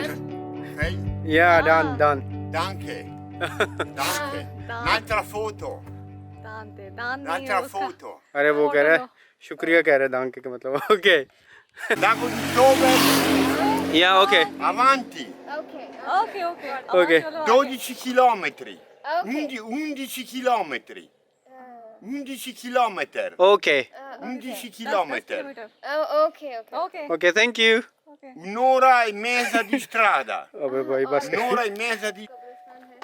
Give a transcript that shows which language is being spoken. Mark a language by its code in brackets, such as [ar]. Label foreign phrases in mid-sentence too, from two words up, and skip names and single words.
[en] Ok? Yeah, done, done. [de] Danke. Danke. Ah. [it] Un'altra foto. [hi] दान नहीं है [it] Un'altra [hi] उसका [it] foto. [hi] अरे वो कह रहा है लो। शुक्रिया कह रहा है दांके का मतलब ओके [it] Lago di Como, [hi] या ओके [it] avanti. [en] ओके okay okay Okay. [it] 12 chilometri. ओके 11 chilometri. 11 chilometri. ओके 11 chilometri. [en] okay okay ओके okay thank you ओके [it] Un'ora e mezza di strada. [hi] अबे भाई बस [it] Un'ora e mezza di... [hi] कब्रिस्तान है।